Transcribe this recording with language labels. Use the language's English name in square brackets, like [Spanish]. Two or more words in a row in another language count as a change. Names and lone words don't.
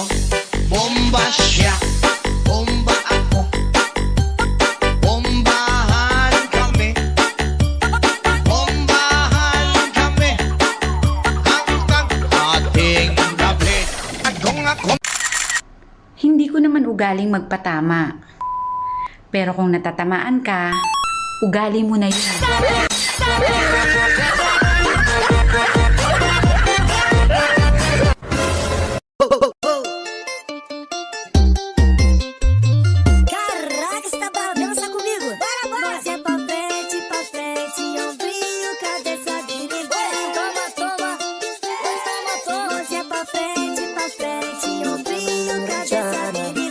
[Filipino] Bomba siya, bomba ako, bombahan kami hanggang ating gabi. Kung ako Hindi ko naman ugaling magpatama. Pero kung natatamaan ka, ugali mo na yun. [Portuguese] Caraca, você tá bravo? Dança comigo! Bora, bora! Mas é pra frente, ombrinho, cabeça direita. Toma, toma, toma, toma. Mas é pra frente, ombrinho, cabeça direita.